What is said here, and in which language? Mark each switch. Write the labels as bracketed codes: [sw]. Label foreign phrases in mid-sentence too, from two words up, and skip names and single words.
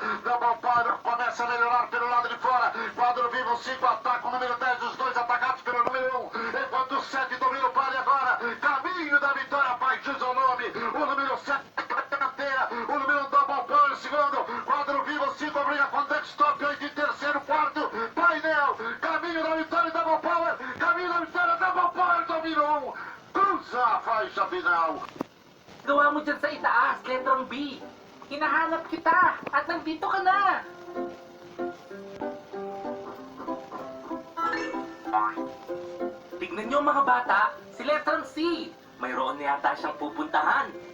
[pt] Double Power começa a melhorar pelo lado de fora, Quadro Vivo 5 ataca o número 10, os dois atacados pelo número 1, enquanto o 7 domina o pare agora, Caminho da Vitória, pai diz o nome, o número 7 dianteira, o número Double Power segundo, Quadro Vivo 5 briga com Dextop, 8 em terceiro, quarto, painel, Caminho da Vitória, Double Power, Caminho da Vitória, Double Power, domina 1, cruza a faixa final. [tl] Gawa mo dyan sa itaas, letrang B. Hinahanap kita at nandito ka na. Tignan nyo mga bata, si letrang C. Mayroon na yata siyang pupuntahan.